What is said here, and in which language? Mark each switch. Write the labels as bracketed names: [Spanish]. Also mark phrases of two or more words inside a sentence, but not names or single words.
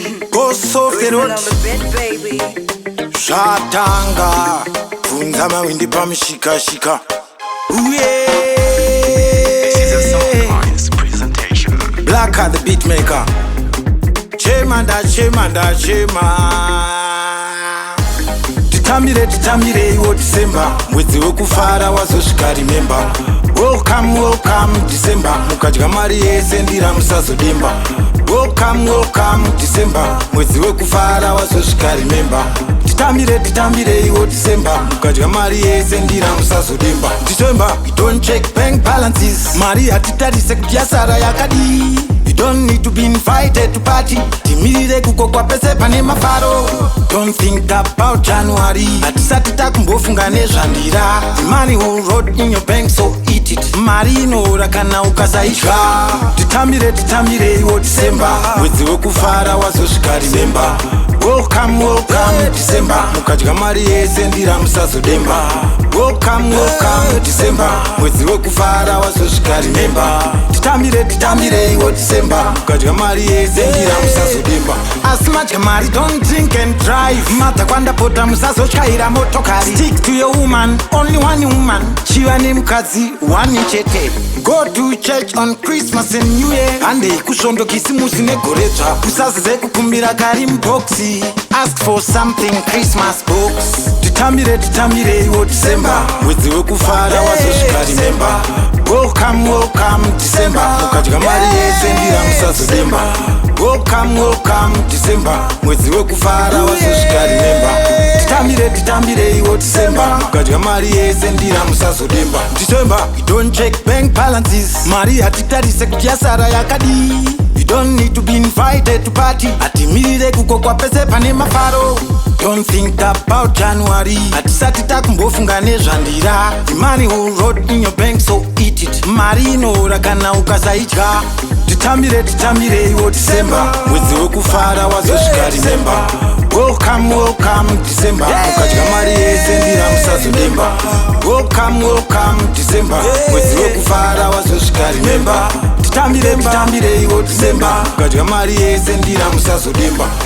[English] Go soft and Written hot. on the bed, baby. [Shona] Zvatanga. Bvunza mawindi pamushikashika. Uye. [English] This is a Sound Minds presentation. Blacker the beat maker. [Shona] Chema nda, chema nda, chema. Titambire, titambire iwo December. Mwedzi wekufara wazosvika, [English] remember. Welcome, welcome December. [Shona] Mukadya mari yese ndira musazodemba. [English] Welcome, welcome December. [Shona] Mwedzi wekufara wazosvika, remember. Titambire, titambire iwo December. Mukadya mari yese ndira musazodemba. [English] December, you don't check bank balances. [Shona] Mari hatitarise kuti yasara yakadi. [English] You don't need to be invited to party. [Shona] Timirire kukokwa pese pane mafaro. [English] Don't think about January. [Shona] Hatisati takumbofunga nezvandira. [English] The money will rot in your bank, so eat it. [Shona] Mari inoora kana ukasaidya. Titambire, titambire iwo December. Mwedzi wekufara wazosvika, [English] remember. Welcome, welcome December. [Shona] Mukadya mari yese ndira musazodemba. [English] Welcome, welcome December. [Shona] Mwedzi wekufara wazosvika, remember. Titambire, titambire iwo December. Mukadya mari yese ndira musazodemba. Asi madya mari, [English] don't drink and drive. [Shona] Madza kwandapota musazotyaira motokari. [English] Stick to your woman, only one woman. [Shona] Chiva nemukadzi, one chete. [English] Go to church on Christmas and New Year. [Shona] Handei kusvondo kisimusi negore dzva. Usazeze kukumbira kari muboxi. [English] Ask for something, Christmas box. [Shona] Titambire, titambire iwo December. Mwedzi wekufara wazosvika, [English] remember. Welcome, welcome December. [Shona] Mukadya mari yese ndira musazodemba. [English] Welcome, welcome December. [Shona] Mwedzi wekufara wazosvika, remember. Titambire, titambire iwo December. Mukadya mari yese ndira musazodemba. [English] December, you don't check bank balances. [Shona] Mari hatitarise kuti yasara yakadi. [English] You don't need to be invited to party. [Shona] Hatimirire kukokwa pese pane mafaro. [English] Don't think about January. [Shona] Hatisati takumbofunga nezvandira. [English] The money will rot in your bank, so eat it. [Shona] Mari inoora kana ukasaidya. Titambire, titambire iwo December. Mwedzi wekufara wazosvika, [English] remember. Welcome, welcome December. [Shona] Mukadya mari yese ndira musazodemba. [English] Welcome, welcome December. [Shona] Mwedzi wekufara wazosvika, remember. Titambire, titambire iwo December. Mukadya mari yese ndira musazodemba.